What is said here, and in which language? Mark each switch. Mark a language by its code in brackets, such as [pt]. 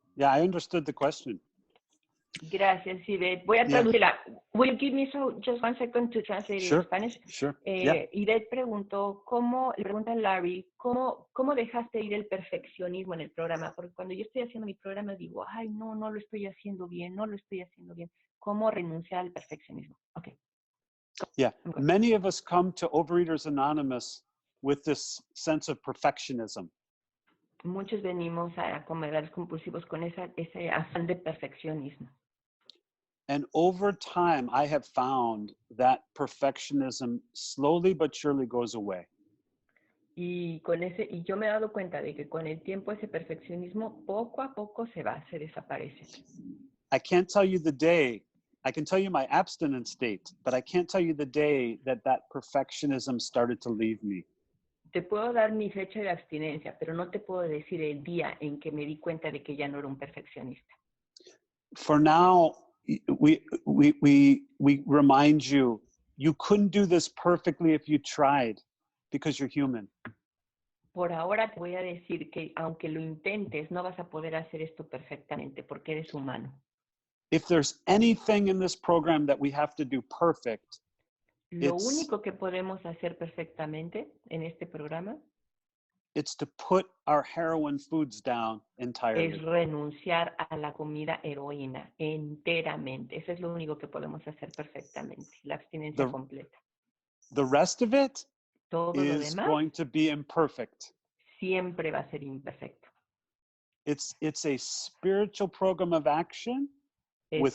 [en] Yeah, I understood the question. [es] Gracias, Ivette. Voy a traducirla. [en] Will you give me just 1 second to translate in Spanish? Sure. [es] Ivette le pregunta a Larry, ¿cómo dejaste ir el perfeccionismo en el programa? Porque cuando yo estoy haciendo mi programa digo, ay, no lo estoy haciendo bien, no lo estoy haciendo bien. ¿Cómo renunciar al perfeccionismo? [en] Okay. Yeah, many of us come to Overeaters Anonymous with this sense of perfectionism. [es] Muchos venimos a comedores compulsivos con ese afán de perfeccionismo. [en] And over time, I have found that perfectionism slowly but surely goes away. [es] Y yo me he dado cuenta de que con el tiempo ese perfeccionismo poco a poco se desaparece. [en] I can't tell you the day. I can tell you my abstinence date, but I can't tell you the day that perfectionism started to leave me. [es] Te puedo dar mi fecha de abstinencia, pero no te puedo decir el día en que me di cuenta de que ya no era un perfeccionista. [en] For now, we remind you, you couldn't do this perfectly if you tried, because you're human. [es] Por ahora te voy a decir que aunque lo intentes, no vas a poder hacer esto perfectamente porque eres humano. [en] If there's anything in this program that we have to do perfect, [es] Lo único que podemos hacer perfectamente en este programa [en] it's to put our heroin foods down entirely. [es] Es renunciar a la comida heroína enteramente. Eso es lo único que podemos hacer perfectamente, la abstinencia completa. [en] The rest of it [es] Todo lo [en] is [es] demás [en] going to be imperfect. [es] siempre va a ser imperfecto. [en] It's a spiritual program of action with